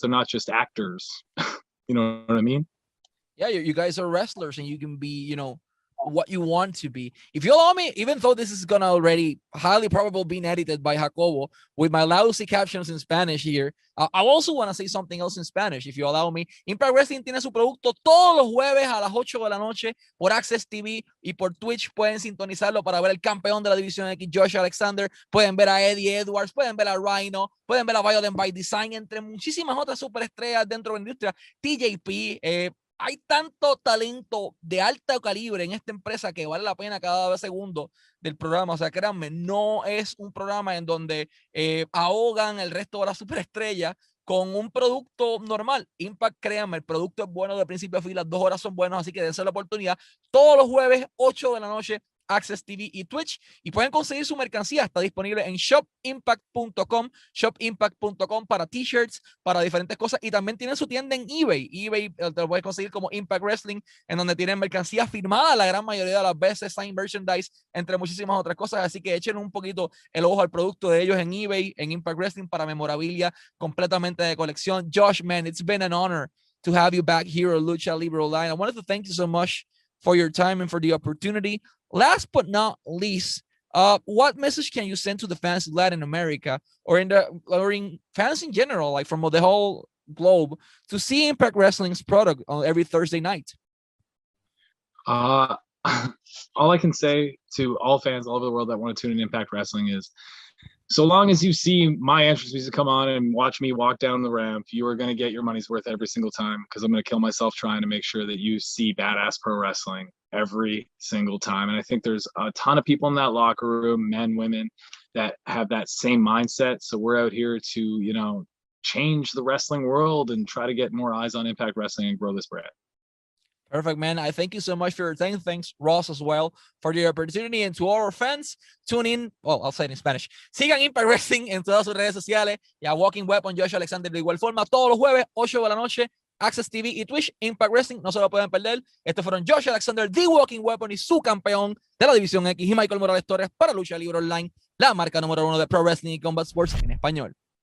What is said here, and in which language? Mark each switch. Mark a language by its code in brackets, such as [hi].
[en] They're not just actors. You know what I mean? Yeah, you guys are wrestlers, and you can be, what you want to be. If you allow me, even though this is gonna already highly probable being edited by Jacobo with my lousy captions in Spanish here, I also want to say something else in Spanish, if you allow me. [es] Impact Wrestling tiene su producto todos los jueves a las 8 de la noche por Access TV y por Twitch. Pueden sintonizarlo para ver el campeón de la División X, Josh Alexander. Pueden ver a Eddie Edwards, pueden ver a Rhino, pueden ver a Violent by Design, entre muchísimas otras superestrellas dentro de la industria. TJP, hay tanto talento de alto calibre en esta empresa que vale la pena cada segundo del programa. O sea, créanme, no es un programa en donde ahogan el resto de las superestrellas con un producto normal. Impact, créanme, el producto es bueno de principio a fin, las 2 horas son buenos, así que dense la oportunidad. Todos los jueves, 8 de la noche, Access TV y Twitch, y pueden conseguir su mercancía. Está disponible en shopimpact.com para t-shirts, para diferentes cosas, y también tienen su tienda en eBay te lo puedes conseguir como Impact Wrestling, en donde tienen mercancía firmada la gran mayoría de las veces, [en] signed merchandise, [es] entre muchísimas otras cosas. Así que echen un poquito el ojo al producto de ellos en eBay, en Impact Wrestling, para memorabilia completamente de colección. [en] Josh, man, it's been an honor to have you back here at Lucha Libre Online. I wanted to thank you so much for your time and for the opportunity. Last but not least, what message can you send to the fans in Latin America or in fans in general, like from the whole globe, to see Impact Wrestling's product on every Thursday night? All I can say to all fans all over the world that want to tune in Impact Wrestling is, so long as you see my entrance music come on and watch me walk down the ramp, you are going to get your money's worth every single time, because I'm going to kill myself trying to make sure that you see badass pro wrestling every single time. And I think there's a ton of people in that locker room, men, women, that have that same mindset. So we're out here to, you know, change the wrestling world and try to get more eyes on Impact Wrestling and grow this brand. Perfect, man. I thank you so much for your time. Thanks, Ross, as well, for the opportunity. And to all our fans, tune in. Well, I'll say it in Spanish. [es] Sigan Impact Wrestling en todas sus redes sociales. Y a Walking Weapon, Josh Alexander, de igual forma, todos los jueves, 8 de la noche, Access TV y Twitch, Impact Wrestling. No se lo pueden perder. Estos fueron Josh Alexander, The Walking Weapon, y su campeón de la División X, y Michael Morales Torres, para Lucha Libre Online, la marca número 1 de Pro Wrestling y Combat Sports en español.